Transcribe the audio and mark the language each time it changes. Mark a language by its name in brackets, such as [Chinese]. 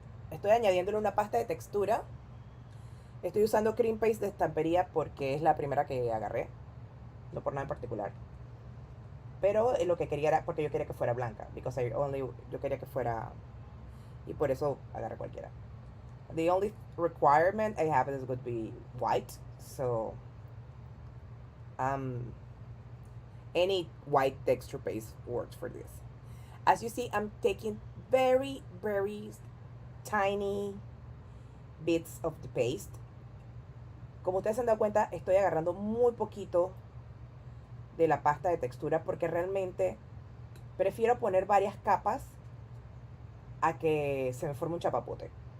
[Spanish] Estoy añadiéndole una pasta de textura. Estoy usando cream paste de Stamperia porque es la primera que agarré, no por nada en particular. Pero lo que quería era porque yo quería que fuera blanca, yo quería que fuera, y por eso agarré cualquiera. [English] The only requirement I have is going to be white, so any white texture paste works for this. As you see, I'm taking very, very tiny bits of the paste. [Spanish] Como ustedes se han dado cuenta, estoy agarrando muy poquito de la pasta de textura porque realmente prefiero poner varias capas a que se me forme un chapapote.